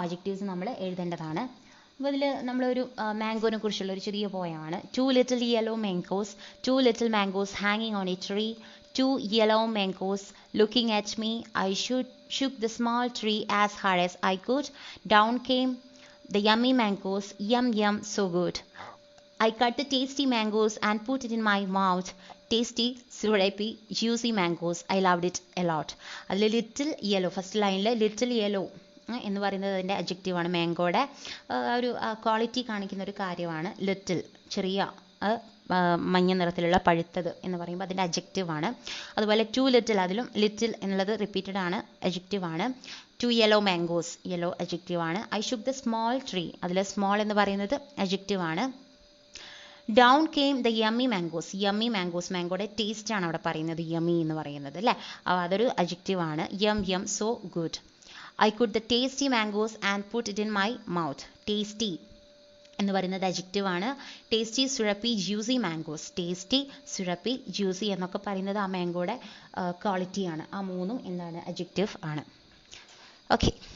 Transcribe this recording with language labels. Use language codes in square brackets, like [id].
[ml] Adjectives നമ്മൾ എഴുതേണ്ടതാണ്. അപ്പോൾ ഇതിൽ നമ്മളൊരു മാംഗോനെ കുറിച്ചുള്ള ഒരു ചെറിയ പോയമാണ്. [en] 2 little yellow mangoes, 2 little mangoes hanging on a tree, 2 yellow mangoes looking at me. I shook the small tree as hard as I could. Down came the yummy mangoes, yum yum, so good. I cut the tasty mangoes and put it in my mouth. Tasty, syrupy, juicy mangoes. I loved it a lot. [ml] അതിൽ little yellow, first ലൈനിൽ little yellow എന്ന് പറയുന്നത് അതിൻ്റെ അഡ്ജക്റ്റീവാണ്. മാംഗോയുടെ ഒരു quality കാണിക്കുന്ന ഒരു കാര്യമാണ് little, ചെറിയ മഞ്ഞ നിറത്തിലുള്ള പഴുത്തത് എന്ന് പറയുമ്പോൾ അതിൻ്റെ അഡ്ജക്റ്റീവാണ്. അതുപോലെ 2 little, അതിലും ലിറ്റിൽ എന്നുള്ളത് റിപ്പീറ്റഡ് ആണ്, അഡ്ജക്റ്റീവാണ്. [en] 2 yellow mangoes, [ml] yellow അഡ്ജക്റ്റീവാണ്. [en] I shook the small tree, [ml] അതിൽ സ്മോൾ എന്ന് പറയുന്നത് അഡ്ജക്റ്റീവാണ്. [en] down came the yummy mangoes, [ml] yummy mangoes, മാംഗോയുടെ taste ആണ് അവിടെ പറയുന്നത്, yummy എന്ന് പറയുന്നത് അല്ലേ, അതൊരു അഡ്ജക്റ്റീവാണ്. [en] yum yum, so good. I put the tasty mangoes and put it in my mouth. [ml] tasty എന്ന് പറയുന്നത് അഡ്ജക്റ്റീവ് ആണ്. Tasty, സുരപ്പി, juicy mangoes, tasty, സുരപ്പി, juicy എന്നൊക്കെ പറയുന്നത് ആ മാംഗോയുടെ ക്വാളിറ്റിയാണ്. ആ മൂന്നും എന്താണ്, അഡ്ജക്റ്റീവ് ആണ്. ഓക്കെ.